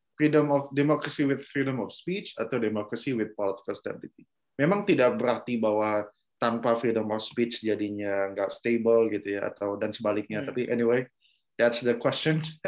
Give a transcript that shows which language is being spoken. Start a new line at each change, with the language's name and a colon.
English: Freedom of democracy with freedom of speech atau democracy with political stability?
Indonesian: Memang tidak berarti bahwa tanpa
English: freedom of speech
Indonesian: jadinya nggak stable gitu ya, atau dan sebaliknya.
English: Tapi anyway, that's the question.